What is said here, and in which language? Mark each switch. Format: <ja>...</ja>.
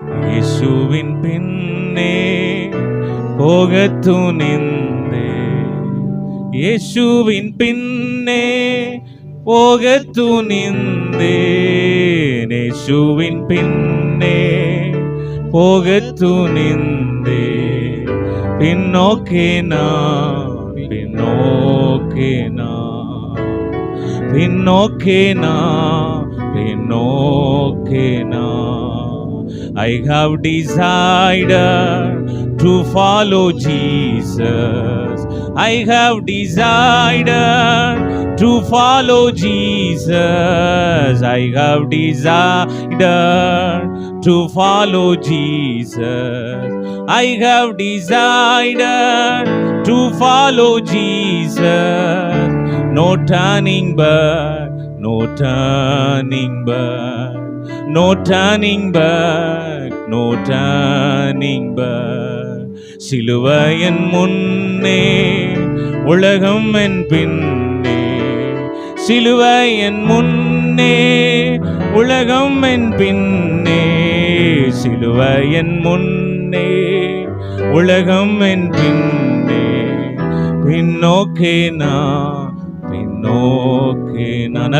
<ta>இயேசுவின் பின்னே போகத் துணிந்தேன், இயேசுவின் பின்னே போகத் துணிந்தேன், இயேசுவின் பின்னே போகத் துணிந்தேன், பின்னோக்கே நான் பின்னோக்கே நான் பின்னோக்கே நான் பின்னோக்கே நான்.</ta> <en>I have decided to follow Jesus. I have decided to follow Jesus. I have decided to follow Jesus. I have decided to follow Jesus. No turning back, no turning back, no turning back, no turning back.</en> <ta>சிலுவையின் முன்னே உலகம் என் பின்னே, சிலுவையின் முன்னே உலகம் என் பின்னே, சிலுவையின் முன்னே உலகம் என் பின்னே, பின்னோக்கே நான் பின்னோக்கே நான்.</ta>